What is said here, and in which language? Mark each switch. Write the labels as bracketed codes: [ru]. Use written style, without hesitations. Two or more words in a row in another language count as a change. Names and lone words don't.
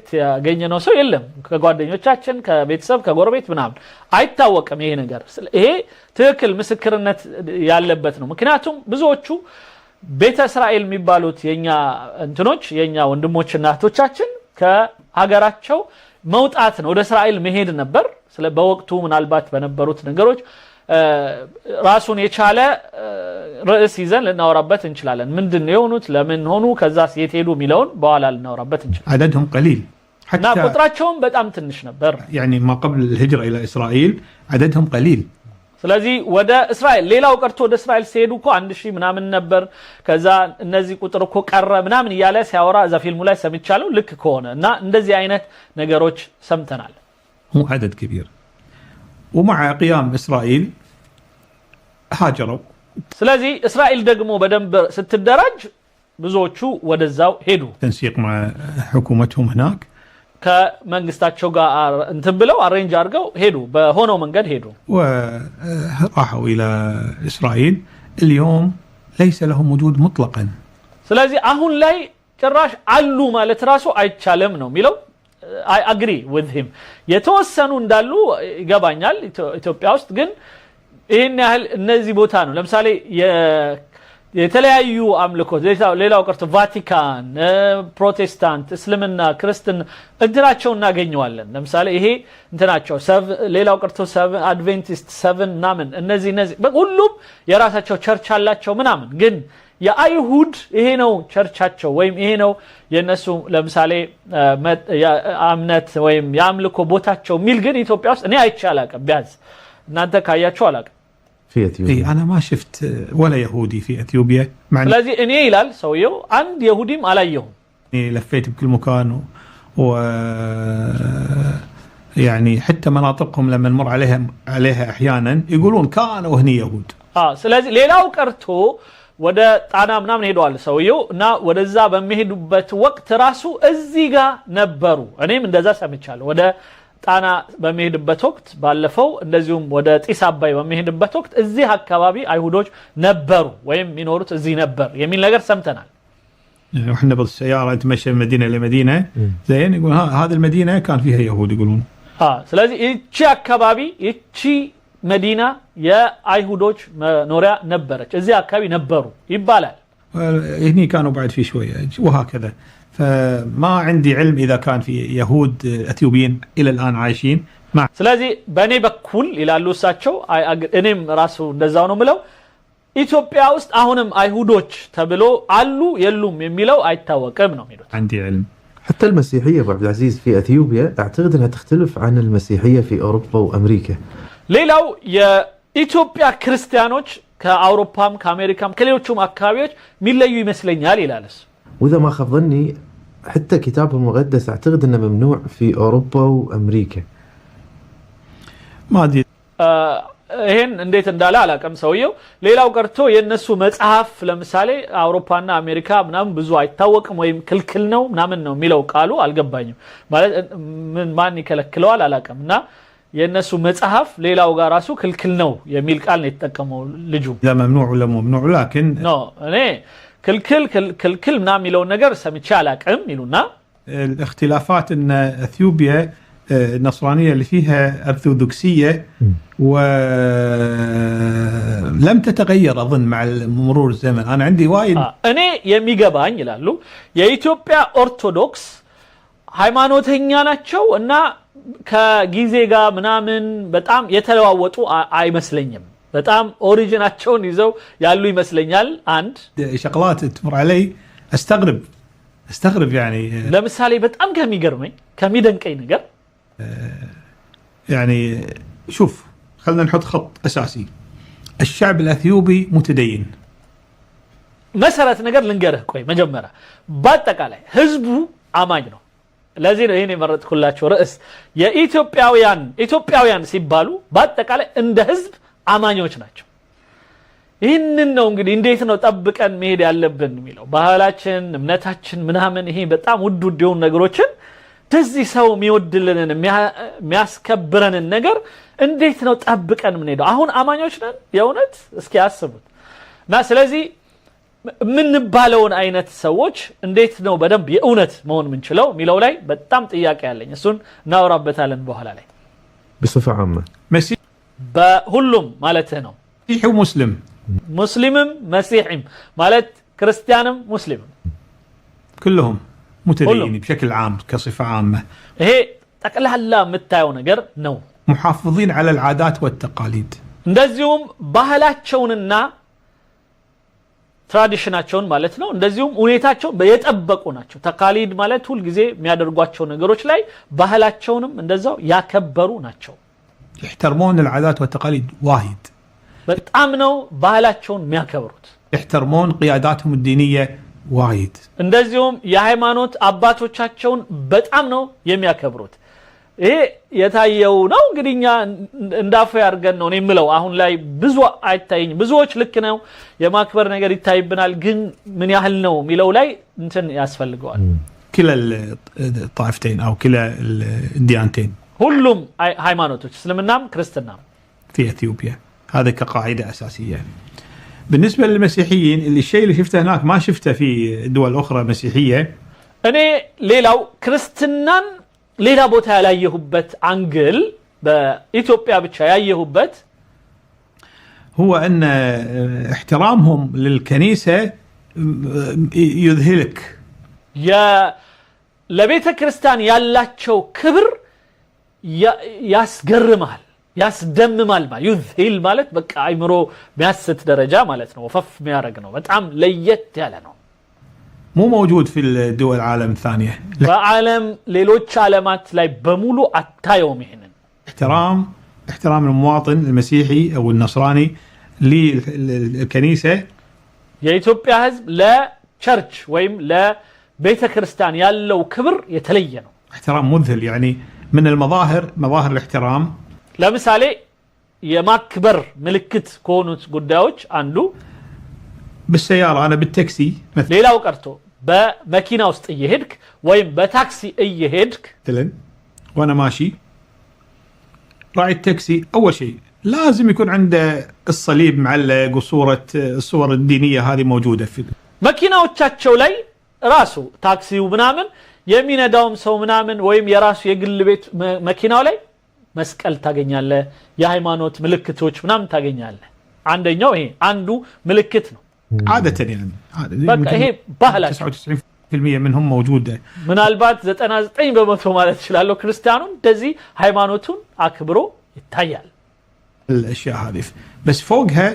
[am] ያገኘነው ሰው የለም ከጓደኞቻችን ከቤተሰብ ከጎረቤት ምናምን አይታወቅም ይሄ ነገር ይሄ ትክክል ምስክርነት ያለበት ነው ምክንያቱም ብዙዎቹ ቤተ እስራኤል የሚባሉት የኛ እንትኖች የኛ ወንድሞችና እህቶቻችን ከሀገራቸው መውጣት ነው ወደ እስራኤል መሄድ ነበር ስለ በወቅቱ ምናልባት በነበሩት ነገሮች ራሱን የቻለ ርዕስ ይዘን ልናወራበት እንችላለን ምንድነው የሆኑት ለምን ሆኑ ከዛስ የት ሄዱ ሚለውን በኋላ ልናወራበት እንችላለን [ar] عددهم قليل [am] حتى ቁጥራቸውም በጣም ትንሽ ነበር [ar] يعني ما قبل الهجرة إلى إسرائيل عددهم قليل [am] ስለዚህ ወደ እስራኤል ሌላው ቀርቶ ወደ እስራኤል ሲሄዱ እኮ 1000 ምናምን ነበር ከዛ እነዚህ ቁጥር እኮ ቀረ ምናምን እያለ ሲያወራ እዛ ፊልሙ ላይ ሰምቻለሁ ልክ ከሆነ እና እንደዚህ አይነት ነገሮች ሰምተናል [ar] هو عدد كبير ومع قيام إسرائيل هاجروا [am] ስለዚህ እስራኤል ደግሞ በደንብ ስትደራጅ ብዙዎቹ ወደዛው ሄዱ [ar] تنسيق مع حكومتهم هناك [am] ከመንግስታቸው ጋር እንትን ብለው አሬንጅ አድርገው ሄዱ በሆነው መንገድ ሄዱ [ar] وراحوا إلى إسرائيل اليوم ليس لهم وجود مطلقا [am] ስለዚህ አሁን ላይ ጭራሽ አሉ ማለት ራሱ አይቻለም ነው የሚለው [en] I agree with him [am] የተወሰኑ እንዳሉ ይገባኛል ኢትዮጵያ ውስጥ ግን ይሄን ያህል እነዚህ ቦታ ነው ለምሳሌ የተለያዩ አምልኮት ሌላው ቀርቶ ቫቲካን ፕሮቴስታንት እስልምና ክርስትና እንትናቸው እናገኘዋለን ለምሳሌ ይሄ እንትናቸው ሌላው ቀርቶ አድቬንቲስት 7 ናምን እነዚህ ሁሉም የራሳቸው ቸርች አላቸው ምናምን ግን የአይሁድ ይሄ ነው ቸርቻቸው ወይም ይሄ ነው የነሱ ለምሳሌ እምነት ወይም የአምልኮ ቦታቸው ሚል ግን ኢትዮጵያ ውስጥ እኔ አይቻላቀም ቢያዝ እናንተ ካያችሁ አላቀም [ar] في اثيوبيا انا ما شفت ولا يهودي في اثيوبيا [am] ስለዚህ እኔ ይላል ሰውየው አንድ ይሁዲም አላየሁም [ar] لفيت بكل مكان يعني حتى مناطقهم لما نمر عليها احيانا يقولون كانوا هني يهود [am] ስለዚህ ሌላው ቀርቶ ወደ ጣና ምናምን ሄደዋል ሰውየው እና ወደዛ በሚሄዱበት ወቅት ራሱ እዚህ ጋር ነበሩ እኔም እንደዛ ሰምቻለሁ ወደ ጣና በሚሄድበት ወቅት ባለፈው እንደዚሁም ወደ ጢስ አባይ በሚሄድበት ወቅት እዚህ አካባቢ አይሁዶች ነበሩ ወይም የሚኖሩት እዚህ ነበር የሚል ነገር ሰምተናል [ar] احنا بالسياره نتمشى من مدينه لمدينه زين يقول هذه المدينه كان فيها يهود يقولون [am] ስለዚህ እቺ አካባቢ እቺ መዲና የአይሁዶች መኖሪያ ነበረች እዚህ አካባቢ ነበሩ ይባላል [ar] هني كانوا بعد في شويه وهكذا فما عندي علم اذا كان في يهود اثيوبيين الى الان عايشين [am] ስለዚህ በኔ በኩል ይላሉ እሳቸው እኔም ራሱ እንደዛው ነው ምለው ኢትዮጵያ ውስጥ አሁንም አይሁዶች ተብሎ አሉ የሉም የሚለው አይታወቅም ነው የሚሉት [ar] عندي علم حتى المسيحيه ابو عبد العزيز في اثيوبيا اعتقد انها تختلف عن المسيحيه في اوروبا وامريكا [am] ሌላው የኢትዮጵያ ክርስቲያኖች ከአውሮፓም ከአሜሪካም ከሌሎችም አካባቢዎች ሚለዩ ይመስለኛል ይላልስ [ar] واذا ما خاب ظني حتى كتابهم المقدس اعتقد انه ممنوع في اوروبا وامريكا ما ادري [am] ይሄን እንዴት እንዳለ አላቀም ሰውየው ሌላው ቀርቶ የነሱ መጽሐፍ ለምሳሌ አውሮፓና አሜሪካ ምናምን ብዙ አይታወቅም ወይም ክልክል ነው ምናምን ነው የሚለው ቃሉ አልገባኝም ማለት ምን ማን ይከለክለዋል አላቀምና የነሱ መጽሐፍ ሌላው ጋር ራሱ ክልክል ነው የሚል ቃል ነው የተጠቀመው ልጁ [ar] لا ممنوع ولا ممنوع لكن [am] ኖ እኔ ክልክል ምናምን የሚለው ነገር ሰምቼ አላቀም ይሉና [ar] الاختلافات ان اثيوبيا النصرانيه اللي فيها ارثوذكسيه ولم تتغير اظن مع مرور الزمن انا عندي وايد [am] እኔ የሚገባኝ ይላሉ የኢትዮጵያ ኦርቶዶክስ ሃይማኖተኛ ናቸው እና ከጊዜ ጋር ምናምን በጣም የተለዋወጡ አይመስለኝም በጣም ኦሪጂናቸውን ይዘው ያሉ ይመስለኛል አንድ [ar] شغلات تمر علي استغرب يعني [am] ለምሳሌ በጣም ከሚደንቀኝ ነገር [ar] يعني شوف خلينا نحط خط اساسي الشعب الاثيوبي متدين [am] መሰረት ነገር ልንገርህ ቆይ መጀመሪያ በአጠቃላይ ህዝቡ አማኝ ነው ለዚህ ነው ይሄን የመረጥኩላችሁ ርዕስ የኢትዮጵያውያን ሲባሉ በአጠቃላይ እንደ ህዝብ አማኞች ናቸው ይሄንን ነው እንግዲህ እንዴት ነው ጠብቀን መሄድ ያለብን የሚለው ባህላችን እምነታችን ምናምን ይሄ በጣም ውድ የሆኑ ነገሮችን ተዚህ ሰው የሚወድልንን የሚያስከብረንን ነገር እንዴት ነው ጠብቀን ምን ሄደው አሁን አማኞች ነን የእውነት እስኪ አስቡት እና ስለዚህ ምን ባለውን አይነት ሰዎች እንዴት ነው በደንብ የእውነት መሆን ምንችለው ሚለው ላይ በጣም ጥያቄ ያለኝ እሱን እናወራበታለን በኋላ ላይ [ar] بصفه عامه مسيحي [am] በሁሉም ማለት ነው [ar] ومسلم [am] ሙስሊምም መሲሕም ማለት ክርስቲያንም ሙስሊምም [ar] كلهم متدينين بشكل عام كصفه عامه [am] ይሄ ጠቅላላ የምታየው ነገር ነው [ar] محافظين على العادات والتقاليد [am] እንደዚሁም ባህላቸውንና ትራዲሽናቸውን ማለት ነው እንደዚሁም ሁኔታቸው የጠበቁ ናቸው ተቃሊድ ማለት ሁሉ ጊዜ የሚያደርጓቸው ነገሮች ላይ ባህላቸውንም እንደዛው ያከበሩ ናቸው [ar] يحترمون العادات والتقاليد وايد. [am] በጣም ነው ባህላቸውን የሚያከብሩት። [ar] يحترمون قياداتهم الدينية وايد. [am] እንደዚሁም የሃይማኖት አባቶቻቸውን በጣም ነው የሚያከብሩት። ይሄ የታየው ነው እንግዲህኛ እንዳፈ ያርገን ነው የምለው። አሁን ላይ ብዙ አይታየኝ። ብዙዎች ልክ ነው የማክበር ነገር ይታይብናል፣ ግን ምን ያህል ነው ሚለው ላይ እንትን ያስፈልገዋል። [ar] كلا الطائفتين أو كلا الديانتين. [am] ሁሉም ሃይማኖቶች እስልምናም ክርስትናም [ar] في أثيوبيا. هذا كقاعدة أساسية. بالنسبة للمسيحيين الشيء اللي شفته هناك ما شفته في دول أخرى مسيحية. [am] እኔ ሌላው ክርስትናን ሌላ ቦታ ያላየሁበት አንግል በኢትዮጵያ ብቻ ያየሁበት [ar] هو أن احترامهم للكنيسة يذهلك. [am] ለቤተ ክርስቲያን ያላቸው ክብር ያስገርማል፣ ያስደምማል። ይذهል ማለት በቃ አይምሮ የሚያስት ደረጃ ማለት ነው። ወፈፍ የሚያደርግ ነው። በጣም ለየት ያለ ነው። [ar] مو موجود في الدول العالم الثانية. [am] በዓለም ሌሎች ዓለማት ላይ በሙሉ አታየውም ይሄንን [ar] احترام المواطن المسيحي أو النصراني للكنيسة. [am] የኢትዮጵያ ሕዝብ ለቸርች ወይም ለቤተ ክርስቲያን ያለው ክብር የተለየ ነው። [ar] احترام مذهل. يعني من مظاهر الاحترام [am] ለምሳሌ የማክበር ምልክት ከሆኑት ጉዳዮች አንዱ [ar] بالسيارة أنا بالتاكسي مثلا. [am] ሌላው ቀርቶ በመኪና ውስጥ እየሄድክ ወይም በታክሲ እየሄድክ [ar] مثلا وأنا ماشي راعي التاكسي أول شيء لازم يكون عنده الصليب معلق الصور الدينية هذه موجودة في [am] መኪናዎቻቸው ላይ ራሱ ታክሲው ምናምን የሚነዳውም ሰው ምናምን ወይም የራሱ የግል ቤት መኪናው ላይ መስቀል ታገኛለህ፣ የሃይማኖት ምልክቶች ምናምን ታገኛለህ። አንደኛው ይሄ አንዱ ምልክት ነው። [ar] عادة يعني [am] በቃ ይሄ ባህላቸው [ar] 99% منهم موجودة. [am] ምናልባት 99% ማለት ይችላል ክርስቲያኑ እንደዚህ ሃይማኖቱን አክብሮ ይታያል። [ar] الأشياء هذه بس فوقها